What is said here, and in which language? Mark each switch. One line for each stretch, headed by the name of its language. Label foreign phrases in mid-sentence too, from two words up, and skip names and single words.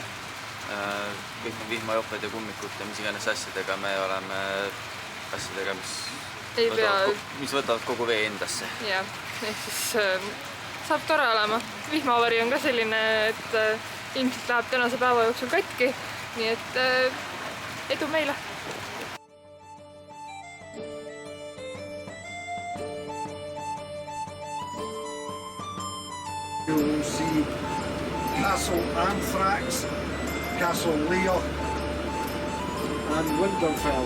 Estonian: Kõik on vihmajoped ja kummikud ja mis iganes asjadega me oleme asjadega, mis võtavad kogu vee endasse. Jah, ehk siis saab tore olema. Vihmavari on ka selline, et ilmselt läheb tänase päeva jooksul katki, nii et edu meile!
English: You will see Castle Anthrax, Castle Lear and Winterfell.